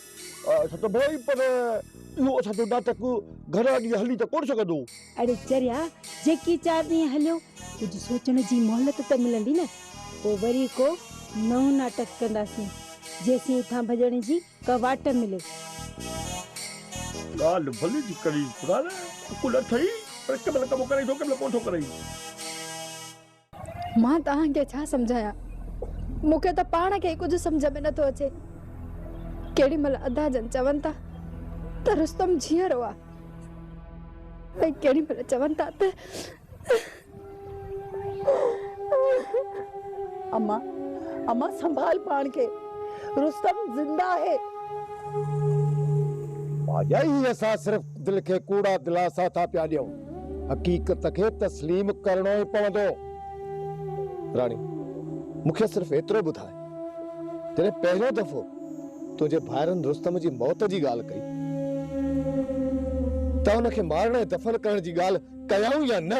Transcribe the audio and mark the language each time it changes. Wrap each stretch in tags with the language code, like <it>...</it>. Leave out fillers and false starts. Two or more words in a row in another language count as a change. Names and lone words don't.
<sd>अच्छा त भाई पर इहो असांजो नाटक घणा ॾींहं हली त कोन सघंदो। अरे चरिया जेकी 4 ॾींहं हलियो कुझु सोचण जी मोहलत त मिलंदी न। पोइ वरी को नओं नाटक कंदासीं जेसीं हितां भॼण जी का वाट मिले। ॻाल्हि भली जी करी पुराना कुल ठही पर केमल कमु करे थो केमल कोन थो करे। मां तव्हांखे छा सम्झायां, मूंखे त पाण खे कुझु सम्झ में नथो अचे। केॾी महिल अदा जन चवनि था त रुस्तम जीअरो आहे ऐं केॾी महिल चवनि था त अम्मा अम्मा संभाल पाण के, रुस्तम</sd> <hi>जिंदा है।</hi> <sd>यही असां सिर्फ दिल खे कूड़ा दिलासा था पिया ॾियूं, हक़ीक़त खे तस्लीम करणो ई पवंदो। रानी मूंखे सिर्फ एतिरो ॿुधाए, जॾहिं पहिरियों दफ़ो तुंहिंजे भाइरनि रुस्तम जी मौत जी ॻाल्हि कई त उनखे मारण ऐं दफ़न करण जी ॻाल्हि कयाऊं या न?</sd>